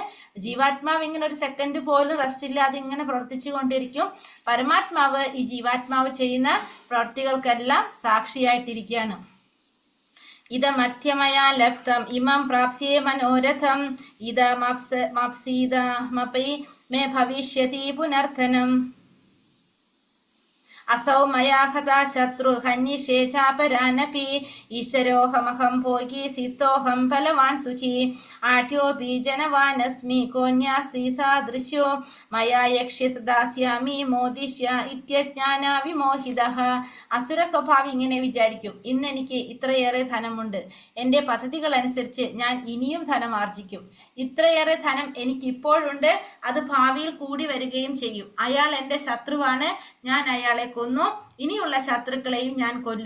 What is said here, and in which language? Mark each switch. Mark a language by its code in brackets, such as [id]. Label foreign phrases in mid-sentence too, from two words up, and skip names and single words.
[ml] ജീവാത്മാവ് ഇങ്ങനെ ഒരു സെക്കൻഡ് പോലും റെസ്റ്റ് ഇല്ലാതെ ഇങ്ങനെ പ്രവർത്തിച്ചു കൊണ്ടിരിക്കും. പരമാത്മാവ് ഈ ജീവാത്മാവ് ചെയ്യുന്ന പ്രവർത്തികൾക്കെല്ലാം സാക്ഷിയായിട്ടിരിക്കുകയാണ്. [sa] ഇതമധ്യമയാ ലബ്ധം ഇമം പ്രാപ്സ്യേ മനോരഥം ഇതമപ്സീതമപി മേ ഭവിഷ്യതി പുനർധനം. असौ मया हता शत्रुर्हन्यिषे चापरानपि ईश्वरोऽहमहं भोगी सिद्धोऽहं फलवान् सुखी आढ्योऽपि जनवानस्मि कोऽन्यास्ति सादृश्यो मया यक्ष्य दास्यामि മോദിഷ്യ ഇത്യജ്ഞാന വിമോഹിതഃ. [ml] അസുര സ്വഭാവം ഇങ്ങനെ വിചാരിക്കും, ഇന്ന് എനിക്ക് ഇത്രയേറെ ധനമുണ്ട്, എൻ്റെ പദ്ധതികൾ അനുസരിച്ച് ഞാൻ ഇനിയും ധനം ആർജിക്കും. ഇത്രയേറെ ധനം എനിക്ക് ഇപ്പോഴുണ്ട്, അത് ഭാവിയിൽ കൂടി വരികയും ചെയ്യും. അയാൾ എൻ്റെ ശത്രുവാണ്, ഞാൻ അയാളെ കൊന്നു, ഇനിയുള്ള ശത്രുക്കളെയും ഞാൻ കൊല്ലും.